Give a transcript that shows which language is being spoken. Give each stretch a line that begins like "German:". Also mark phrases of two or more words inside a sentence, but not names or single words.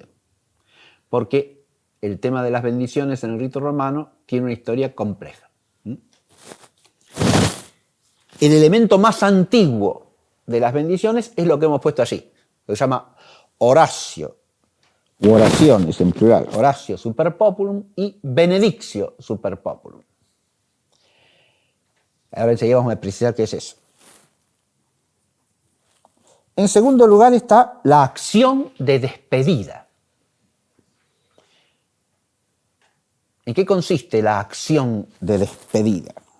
Spanish: Porque el tema de las bendiciones en el rito romano tiene una historia compleja. El elemento más antiguo de las bendiciones es lo que hemos puesto allí. Se llama oratio, u oraciones en plural,
Latin: oratio super populum y benedictio super populum.
Spanish: Ahora enseguida vamos a precisar qué es eso. En segundo lugar está la acción de despedida. ¿En qué consiste la acción de despedida?